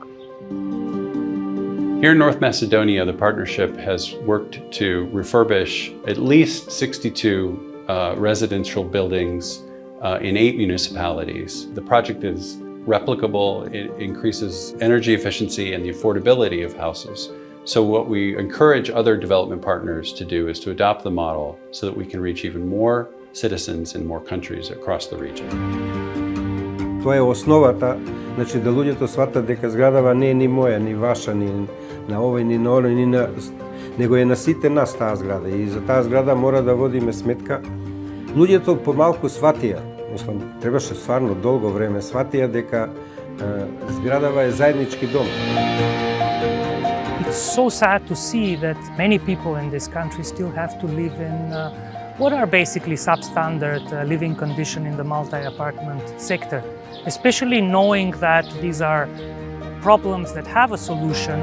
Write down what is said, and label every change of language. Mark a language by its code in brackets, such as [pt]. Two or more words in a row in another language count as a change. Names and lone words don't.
[en] Here in North Macedonia, the partnership has worked to refurbish at least 62 residential buildings in 8 municipalities. The project is replicable, it increases energy efficiency and the affordability of houses. So what we encourage other development partners to do is to adopt the model so that we can reach even more citizens in more countries across the region. [mk] Тоа е основата, значи да луѓето сватат дека зградава не е ни моја, ни ваша, ни на овој, ни на оној, него е на сите нас таа зграда, и за таа зграда мора да водиме сметка. Луѓето помалку сватија, мислам, требаше стварно долго време, сватија дека зградава е заеднички дом. [en] It's so sad to see that many people in this country still have to live in what are basically substandard living conditions in the multi-apartment sector, especially knowing that these are problems that have a solution.